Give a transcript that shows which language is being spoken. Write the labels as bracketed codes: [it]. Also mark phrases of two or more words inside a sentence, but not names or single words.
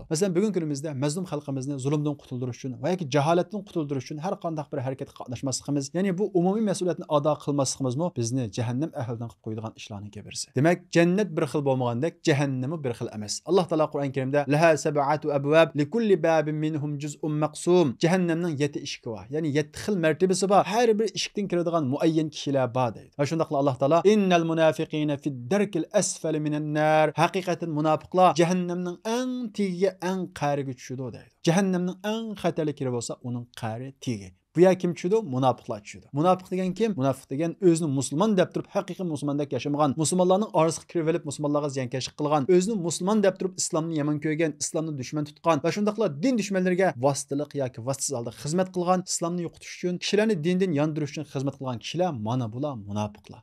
[uz] Masalan, bugun kunimizda mazlum xalqimizni zulmdan qutuldirish uchun va yoki jaholatdan qutuldirish uchun har qanday bir harakatga qatnashmasligimiz, ya'ni bu umumiy mas'uliyatni ado qilmasligimizmi bizni jahannam ahlidan qilib qo'yadigan ishlarning birisi. Demak, jannat bir xil bo'lmagandek, jahannam bir xil emas. Alloh taolo Qur'on Karimda [ar] لها سبعة أبواب لكل باب منهم جزء مقسوم. [uz] Jahannamning 7 eshigi bor. Ya'ni 7 xil martabasi bor. Har bir eshikdan kiradigan muayyan kishilar bor deydi. Va shundaqla Alloh taolo [ar] إن المنافقين في الدرك الأسفل من النار. [uz] Haqiqatan munofiqlar jahannamning eng tegiga, eng qa'riga tushadi deydi. Jahannamning eng xatarli yeri bo'lsa, uning qa'ri tegi. Bu ya kim tushadi? Munofiqlar tushadi. Munofiq degan kim? Munofiq degan o'zini musulmon deb turib, haqiqiy musulmondek yashamagan, musulmonlarning orasiga kirib olib, musulmonlarga ziyonkashlik qilgan, o'zini musulmon deb turib, islomni yomon ko'rgan, islomni dushman tutgan va shundaqla din dushmanlariga vositalik yoki vositsiz holda xizmat qilgan, islomni yo'qotish uchun, kishilarni dindan yondirish uchun xizmat qilgan kishilar mana bular munofiqlar.